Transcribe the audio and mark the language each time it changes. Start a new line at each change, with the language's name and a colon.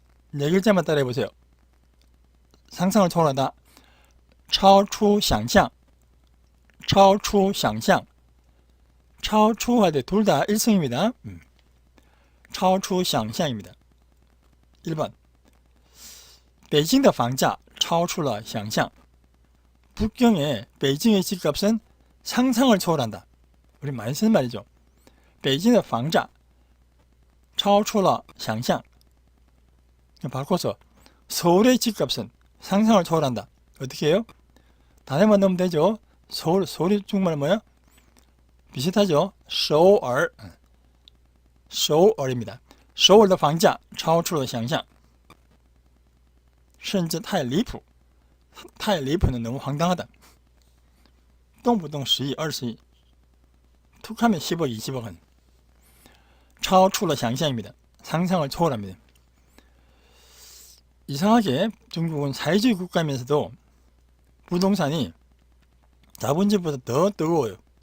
Korean: 네 글자만 따라해 보세요. 상상을 초월하다.
Chinese: 超出想象. 超出想象.
Korean: 超出할 때 둘 다 일성입니다.
Chinese: 超出想象
Korean: 입니다. 1번.
Chinese: 北京的房价超出了想象.
Korean: 북경의 베이징의 집값은 상상을 초월한다. 우리 많이 쓰는 말이죠.
Chinese: 北京的房价超出了想象.
Korean: 바꿔서 서울의 집값은 상상을 초월한다. 어떻게 해요? 단어만 넣으면 되죠. 서울이 중국말 뭐야? 비슷하죠. 首尔.首尔입니다.
Chinese: 首尔的房价超出了想象. 甚至太离谱.
Korean: 太离谱는 너무 황당하다.
Chinese: 动不动10亿, 20亿.
Korean: 툭하면 10억, 20억은.
Chinese: 超出了想象
Korean: 입니다. 상상을 초월합니다. 이상하게 중국은 사회주의 국가면서도 부동산이 자본주의보다 더 뜨거워요.